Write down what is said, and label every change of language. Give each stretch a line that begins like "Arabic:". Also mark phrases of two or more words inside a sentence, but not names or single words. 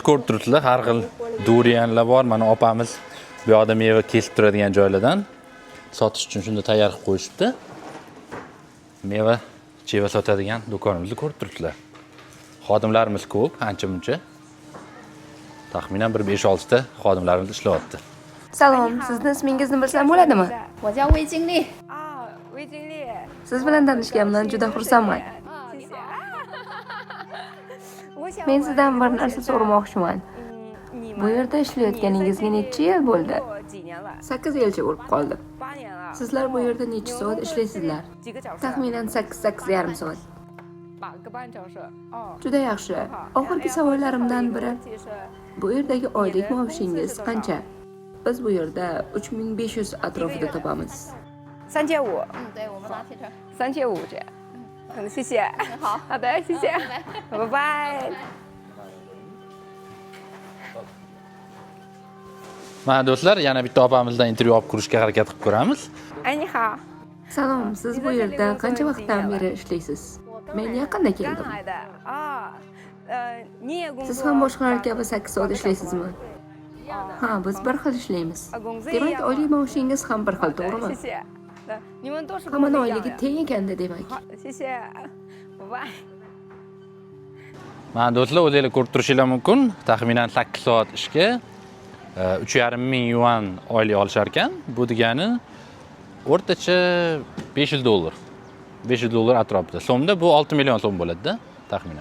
Uzbek: Ko'rib turibsizlar, har xil durianlar bor. Mana opamiz bu yoqda meva kesib turadigan joylardan sotish uchun shunda tayyor qilib qo'yishibdi. Meva-cheva sotadigan do'konimizni ko'rib turibsizlar. Xodimlarimiz ko'p, ancha-muncha. Taxminan bir 5-6 ta xodimlarimiz ishlayapti. Salom, sizni ismingizni bilsam bo'ladimi?
Chinese: 我叫魏经丽。啊，魏经丽。
Uzbek: Siz bilan tanishganimdan juda xursandman.
Chinese: 谢谢。我想
Uzbek: Men sizdan bir narsa so'ramoqchiman.
Chinese: 你
Uzbek: Bu yerda ishlayotganingizga necha yil bo'ldi?
Chinese: 几年了？
Uzbek: 8 yilcha bo'lib qoldi.
Chinese: 8 年了。
Uzbek: Sizlar bu yerda necha soat ishlaysizlar?
Chinese: 几个小时？
Uzbek: Taxminan 8-8,5 soat.
Chinese: 8 个半小时。哦。
Uzbek: Juda yaxshi. Oxirgi savollarimdan biri,
Chinese: 其实
Uzbek: bu yerdagi oylik maoshingiz qancha? Biz bu yerda 3500 atrofida topamiz.
Chinese: 3500。对，我们拿铁车。 3500这。谢谢。好，好的，谢谢。拜拜。
Uzbek: Mana do'stlar, yana bitta opamizdan intervyu olib ko'rishga harakat qilib ko'ramiz.
Chinese: 哎，你好。
Uzbek: Salom, siz bu yerda qancha vaqtdan beri ishlaysiz? Men yaqinda
Chinese: 刚
Uzbek: keldim.
Chinese: 来的啊。你也工作？
Uzbek: Siz ham boshqalar kabi 8 soat ishlaysizmi? Ha, biz bir xil ishlaymiz. Demak, oylik maoshingiz ham bir xil,
Chinese: 谢
Uzbek: to'g'rimi?
Chinese: 谢。你们都是
Uzbek: Hamma oyligi teng ekanda demak.
Chinese: 好，谢谢。拜拜。
Uzbek: Mana do'stlar, o'zingizlar ko'rib turishinglar mumkin. Taxminan 8 soat ishga 3,5 ming yuan oylik olishar ekan. Bu degani o'rtacha 500 dollar. 500 dollar atrofida. So'mda bu 6 million so'm bo'ladi-da, taxminan.